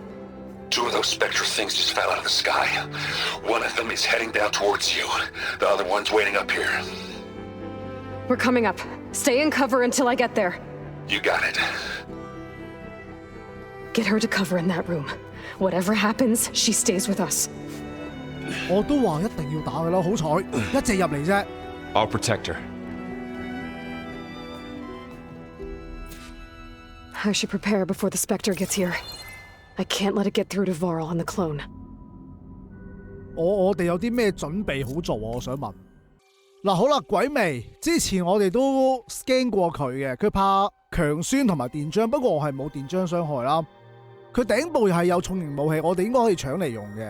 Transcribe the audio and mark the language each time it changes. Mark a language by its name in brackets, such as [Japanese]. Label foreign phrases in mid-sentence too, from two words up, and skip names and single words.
[English] 2 of those Spectre things just fell out of the sky. One of them is heading down towards you. The other one's waiting up here. We're coming up. Stay in cover until I get there. You got it. Get her to cover in that room. Whatever happens, she stays with us. [Cantonese] 我都話一定要打佢啦，好彩一隻入嚟啫。 [English] I'll protect her. I should prepare before the Spectre gets here. I can't let it get through to Varl and the clone. [Cantonese] 我哋有啲咩準備好做啊？我想問。嗱，好啦，鬼魅之前我哋都 scan 過佢嘅，佢怕強酸同埋電漿，不過我係冇電漿傷害啦。佢頂部又係有重型武器，我哋應該可以搶嚟用嘅。